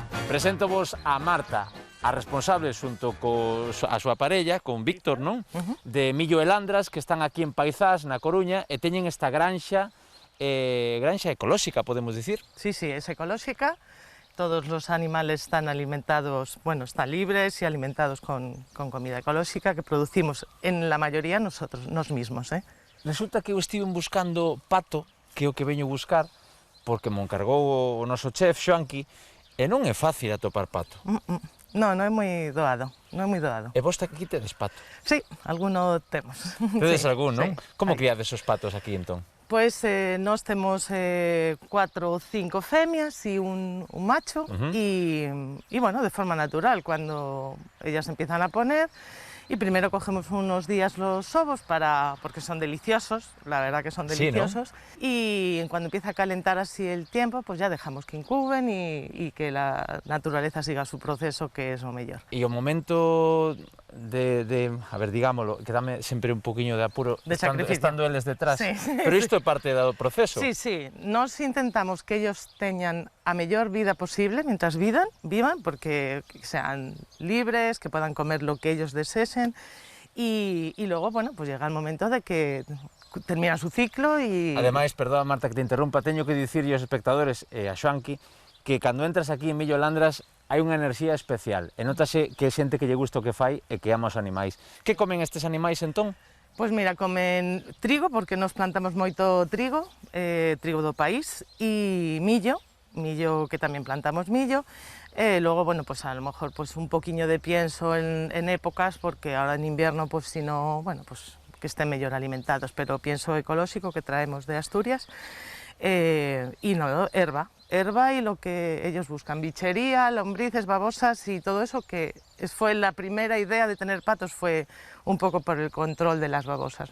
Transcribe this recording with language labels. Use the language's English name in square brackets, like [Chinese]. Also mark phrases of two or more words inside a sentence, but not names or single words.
[Galician] Presento vos a Marta, a responsable xunto a súa parella, con Víctor, non? De Millo e Landras, que están aquí en Paizás, na Coruña, e teñen esta granxa ecolóxica, podemos dicir. [Spanish] Sí, sí, es ecológica. Todos los animales están alimentados, bueno, están libres y alimentados con comida ecológica que producimos en la mayoría nosotros, nos mismos, ¿eh? [Galician] Resulta que eu estive buscando pato, que é o que veño buscar, porque me encargou o noso chef, Xoanqui, e non é fácil atopar pato. No, no é moi doado, non é moi doado. E vos aquí tedes pato? Sí, alguno temos. Tedes Sí, algún, non? sí, Como hai. criades os patos aquí, entón? Pois nós temos 4 ou 5 femias e un macho e bueno, de forma natural, [Spanish] cuando ellas empiezan a poner y primero cogemos unos días los ovos porque son deliciosos, la verdad que son Sí, ¿no? deliciosos, y cuando empieza a calentar así el tiempo, pues ya dejamos que incuben y que la naturaleza siga su proceso, que es lo mejor. [Galician] E o momento a ver, digámoslo, que dame sempre un poquinho de apuro De sacrificio. estando eles detrás, Sí. pero isto é parte do proceso. [Spanish] Sí, sí, nos intentamos que ellos tengan a mejor vida posible mientras vivan, porque sean libres, que puedan comer lo que ellos deseen y luego, bueno, pues llega el momento de que termina su ciclo y... [Galician] Ademais, perdón, Marta, que te interrumpa, teño que dicirlle aos espectadores e a Xoanqui que cando entras aquí en Millo e Landras hai unha enerxía especial e notase que é xente que lle gusta o que fai e que ama os animais. Que comen estes animais entón? Pues mira, comen trigo, porque nos plantamos moito trigo, trigo do país, e millo que tamén plantamos millo. [Spanish] Luego, bueno, pues a lo mejor pues un poquillo de pienso en épocas, porque ahora en invierno, pues si no, bueno, pues que estén mellor alimentados, pero pienso ecológico que traemos de Asturias, y no, herba y lo que ellos buscan, bichería, lombrices, babosas y todo eso, que fue la primera idea de tener patos, fue un poco por el control de las babosas, ¿no?